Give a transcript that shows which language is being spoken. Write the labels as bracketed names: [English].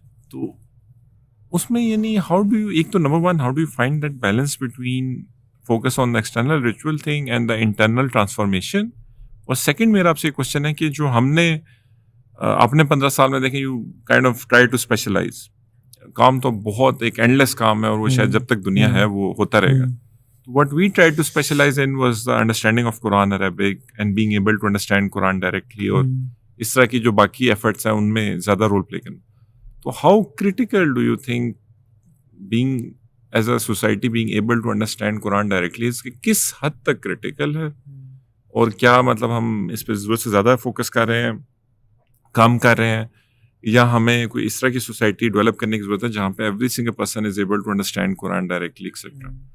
[Urdu] تو اس میں یعنی [English] How do you, ایک تو number 1 how do you find that balance between focus on the external ritual thing and the internal transformation. [Urdu] اور second میرا آپ سے کوشچن ہے کہ جو ہم نے اپنے 15 سال میں دیکھیں [English] You kind of try to specialise. [Urdu] کام تو بہت ایک اینڈلیس کام ہے اور وہ شاید جب تک دنیا ہے وہ ہوتا رہے گا. [English] What we tried to specialize in was the understanding of Quran Arabic and being able to understand Quran directly, [Urdu] اور اس طرح کی جو باقی ایفرٹس ہیں ان میں زیادہ رول پلے کرنا. تو [English] how critical do you think being as a society being able to understand Quran directly is, [Urdu] کہ کس حد تک کریٹیکل ہے, اور کیا مطلب ہم اس پہ ضرورت سے زیادہ فوکس کر رہے ہیں, کام کر رہے ہیں, یا ہمیں کوئی اس طرح کی سوسائٹی ڈیولپ کرنے کی ضرورت ہے جہاں پہ [English] Every single person is able to understand Quran directly etcetera.